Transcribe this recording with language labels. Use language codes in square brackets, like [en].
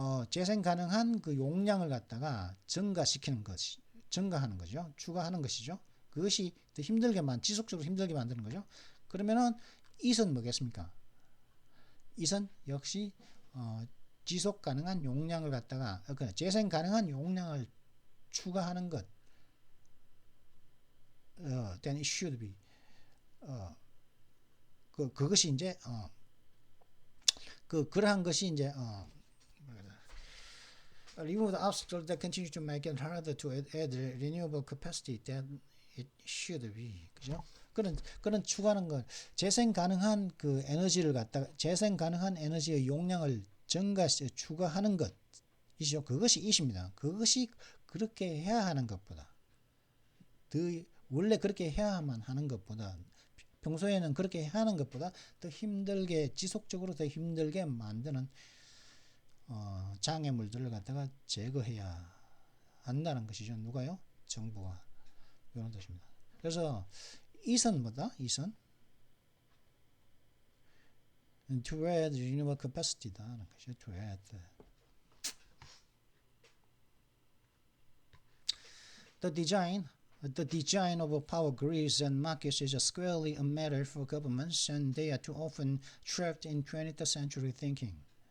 [ko] 재생 가능한 그 용량을 갖다가 증가시키는 것이, 증가하는 거죠. 추가하는 것이죠. 그것이 더 지속적으로 힘들게 만드는 거죠. 그러면은 이선 뭐겠습니까? 이선 역시 지속 가능한 용량을 갖다가 재생 가능한 용량을 추가하는 것. [en] then it should be [ko] 그것이 이제 그러한 것이 이제 [en] remove the obstacles that continue to make it harder to add renewable capacity than it should be. [ko] 그죠? 그런 추가하는 것, 재생 가능한 그 에너지를 갖다가 재생 가능한 에너지의 용량을 추가하는 것이죠. 그것이 이십니다. 그것이 그렇게 해야 하는 것보다 원래 그렇게 해야만 하는 것보다 평소에는 그렇게 해야 하는 것보다 더 힘들게 지속적으로 더 힘들게 만드는 장애물들을 갖다가 제거해야 한다는 것이죠. 누가요? 정부가. 이런 뜻입니다. 그래서 이선 뭐다? 이선 [en] to add renewable capacity [ko] 다 하는 것이죠. [en] to add The design of power grids and markets is squarely a matter for governments, and they are too often trapped in 20th century thinking.